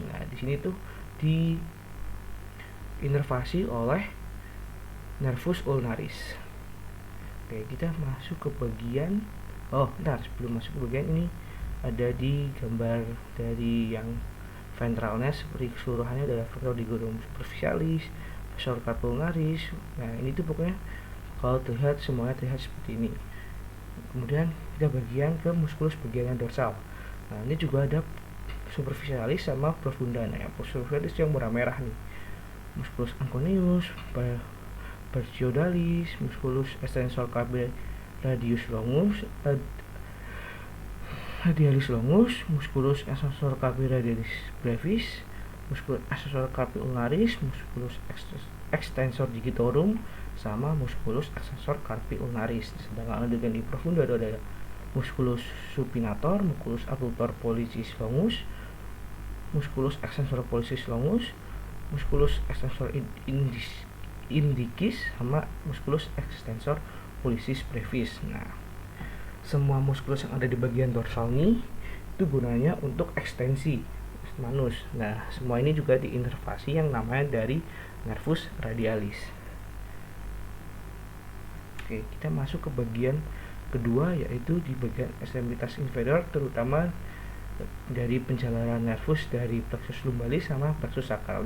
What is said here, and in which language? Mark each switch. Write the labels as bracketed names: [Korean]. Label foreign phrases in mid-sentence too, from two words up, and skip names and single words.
[Indonesian] Nah, di sini tuh diinervasi oleh [Latin] nervus ulnaris. [Indonesian] Oke, kita masuk ke bagian sebelum masuk ke bagian ini ada di gambar dari yang ventralnya seperti keseluruhannya adalah [Latin] flexor digitorum superficialis, flexor carpi ulnaris. [Indonesian] Nah, ini tuh pokoknya kalau terlihat semuanya terlihat seperti ini. Kemudian kita bagian ke musculus bagian dorsal. Nah, ini juga ada superficialis sama profunda. Nah, yang superficialis yang merah-merah nih, [Latin] musculus anconeus, brachiodalis, musculus extensor carpi radius longus, radialis longus, musculus extensor carpi radialis brevis, musculus extensor carpi ulnaris, musculus extensor digitorum, sama musculus extensor carpi ulnaris. [Indonesian] Sedangkan untuk yang di profunda itu ada [Latin] musculus supinator, musculus abductor pollicis longus, musculus extensor pollicis longus, musculus extensor indicis, sama musculus extensor pollicis brevis. [Indonesian] Nah, semua musculus yang ada di bagian dorsal ini itu gunanya untuk ekstensi manus. Nah, semua ini juga diinervasi yang namanya dari [Latin] nervus radialis. [Indonesian] Oke, kita masuk ke bagian kedua, yaitu di bagian ekstremitas inferior, terutama dari penjalanan nervus dari [Latin] plexus lumbalis [Indonesian] sama [Latin] plexus sacralis.